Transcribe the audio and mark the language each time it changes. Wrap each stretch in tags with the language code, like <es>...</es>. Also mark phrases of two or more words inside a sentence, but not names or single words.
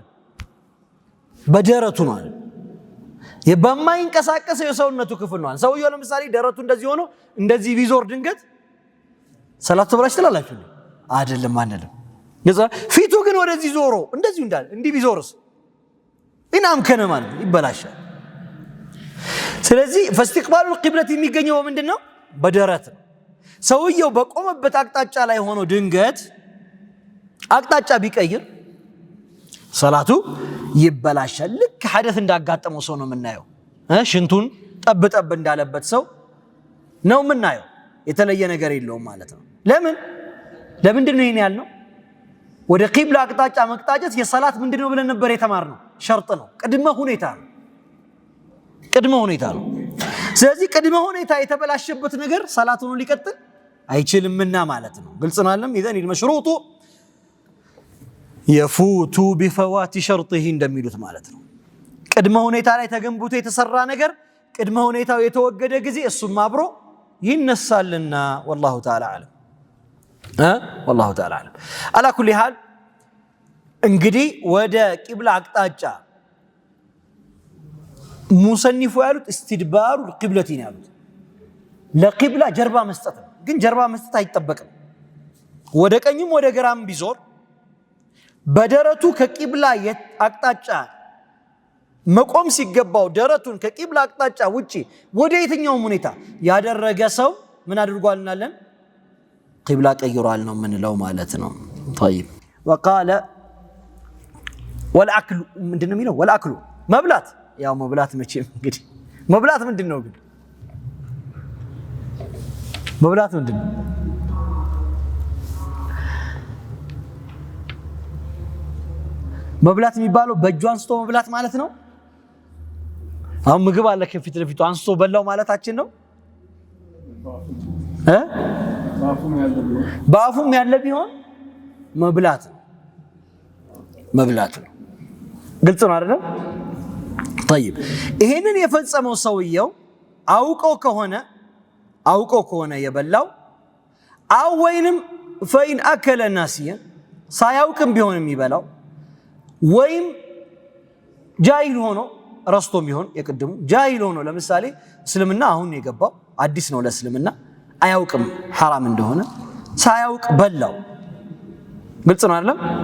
<am>በደረቱ ነው አለን። የማይንቀሳቀስ የሰውነቱ ክፍል ነው። ሰውየው ለምሳሌ ደረቱ እንደዚህ ሆኖ እንደዚህ ቢዞር ድንገት ሰላት ተብላሽ ትላላችሁ አይደለም አንልም። ፊቱ ግን ወደዚህ ዞሮ እንደዚህ እንዳለ እንዲህ ቢዞርስ ኢናም ከነ ማለት ይበላሻል። ስለዚህ</am> <ar>فاستقبال القبلة</ar> <am>የሚገኘው ምንድነው? በደረት ነው። ሰውየው በቆመበት አቅጣጫ ላይ ሆኖ ድንገት አቅጣጫ ቢቀይር ሰላቱ ይበላሻል። ልክ ሐደስ እንዳጋጠመው ሰው ነው የምናየው። ሽንቱን ጠብ እንዳለበት ሰው ነው የምናየው። የተለየ ነገር የለውም ማለት ነው። ለምንድነው ይሄን ያልነው? ወደ ቂብላ አቅጣጫ መቅጣጨት የሰላት ምንድነው ብለን ነበር የተማርነው? ሸርጥ ነው፣ ቅድመ ሁኔታ ነው። ስለዚህ ቅድመ ሁኔታ የተበላሸበት ነገር ሰላቱን ሊቀጥል አይችልምና ማለት ነው። ግልጽ ነው አይደለም?</am> <ar>اذا المشروط يفوت بفوات شرطه</ar> <am>እንደሚሉት ማለት ነው። ቅድመ ሁኔታ ላይ ተገንብቶ የተሰራ ነገር ቅድመ ሁኔታው የተወገደ ጊዜ እሱም አብሮ ይነሳልና</am> <ar>والله تعالى اعلم والله تعالى اعلم። على كل حال</ar> <am>እንግዲህ ወደ ቂብላ አቅጣጫ ሙሰኒፉ ያሉት</am> <ar>استدبار القبلة</ar> <am>ያሉት ለቂብላ ጀርባ መስጠት ነው። ግን ጀርባ መስጠት አይጠበቅም። ወደ ቀኝም ወደ ግራም ቢዞር በደረቱ ከቂብላ አቅጣጫ መቆም ሲገባው ደረቱን ከቂብላ አቅጣጫ ውጪ ወደ የትኛውም ሁኔታ ያደረገ ሰው ምን አድርጓል እናለን? ቂብላ ቀይሯል ነው ምንለው ማለት ነው።</am> <ar>طيب وقال والأكل</ar> <am>ምንድነው የሚለው? والأكل መብላት። ያው መብላት መቼም እንግዲህ መብላት ምንድነው ግን? መብላት ምንድነው? መብላት የሚባለው በእጁ አንስቶ መብላት ማለት ነው። አሁን ምግብ አለ ከፊት ለፊቱ አንስቶ በላው ማለታችን ነው። በአፉም ያለ ቢሆን መብላት ነው። ግልጽ ነው አይደል? طيب ይሄንን የፈጸመው ሰውየው አውቆ ከሆነ የበላው አው ወይንም</am> <ar>فإن أكل ناسيا</ar> <am>ሳያውቅም ቢሆን የሚበላው ወይም ጃሂል ሆኖ ረስቶም ቢሆን የቅድሙ ጃሂል ሆኖ ለምሳሌ እስልምና አሁን የገባው አዲስ ነው ለእስልምና አያውቅም ሐራም እንደሆነ ሳያውቅ በላው ግልጽ ነው አይደለም</am>